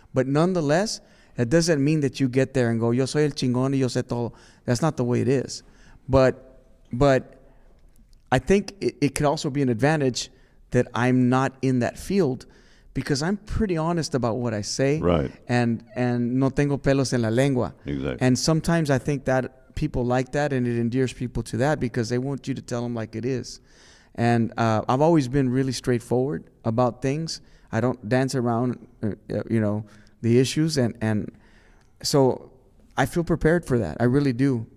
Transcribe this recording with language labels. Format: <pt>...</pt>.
<en>But nonetheless, it doesn't mean that you get there and go,</en> <es>yo soy el chingón y yo sé todo.</es> <en>That's not the way it is. But I think it could also be an advantage that I'm not in that field, because I'm pretty honest about what I say. Right. And</en> <es>no tengo pelos en la lengua.</es> <en>Exactly. And sometimes I think that people like that, and it endears people to that because they want you to tell them like it is. And I've always been really straightforward about things. I don't dance around, the issues. And so I feel prepared for that. I really do.</en>